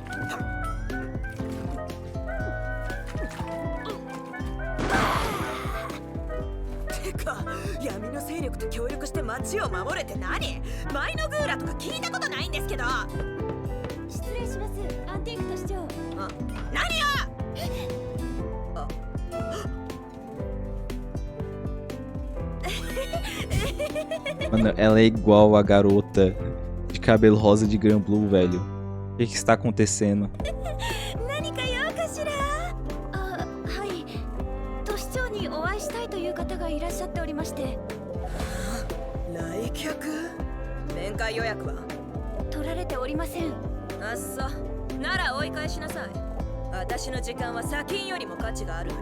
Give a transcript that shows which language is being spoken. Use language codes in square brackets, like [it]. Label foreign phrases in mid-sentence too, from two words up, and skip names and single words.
[ja] てか、闇の勢力と協力して街を守れって何？マイノグーラとか聞いたことないんですけど。失礼します、アンティーク都市長。あ、何よ。あ [pt] Mano, ela é igual a garota de cabelo rosa de Gran Blue, velho. O que está acontecendo? [ja] 何か用かしら。あ、はい。都市長にお会いしたいという方がいらっしゃっておりまして。来客？面会予約は取られておりません。あっそ、なら追い返しなさい。私の時間は砂金よりも価値があるのよ。